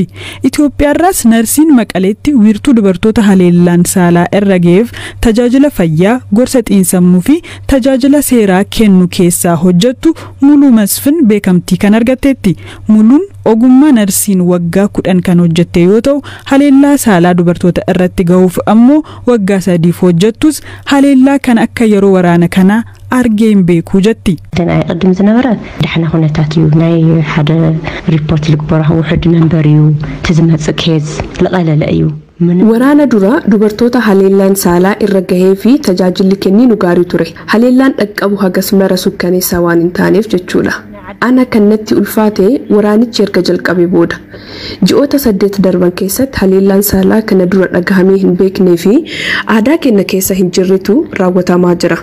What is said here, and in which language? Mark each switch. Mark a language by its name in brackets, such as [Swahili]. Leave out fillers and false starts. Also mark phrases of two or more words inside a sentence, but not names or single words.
[Oromo] Itoophiyaarraas narsiin Maqaleetti wiirtuu dubartoota haleellaan saalaa irra ga'eef tajaajila fayyaa, gorsa xiinsammuu fi tajaajila seeraa kennu keessaa hojjettu Muluu Masfin beekamtii kan argatteetti. Muluun ogummaa narsiin waggaa 10 kan hojjette yoo ta'u haleellaa saalaa dubartoota irratti ga'uuf ammoo waggaa 3 hojjettus haleellaa kan akka yeroo waraana kanaa argeen beekuu jetti. [Tigrinya] Tanaa qaddim ዝነበረ ዳሕና ኩነታት እዩ ናይ ሓደ ሪፖርት ልግበራ ውሕድ መንበር እዩ ትዝመጽእ ኬዝ ለቀለለ እዩ [Oromo] Waraana dura dubartoota haleellaan saalaa irra gahee fi tajaajilli kenniinu gaarii ture. Haleellaan dhaqqabu hagas mara sukkaneessaa waan hin taaneef jechuudha. Ana kannatti ulfaate waraanichi erga jalqabe booda. Ji'oota 8 darban keessatti haleellaan saalaa kana dura dhagahamee hin beeknee fi aadaa keenya keessa hin jirretu raawwatamaa jira.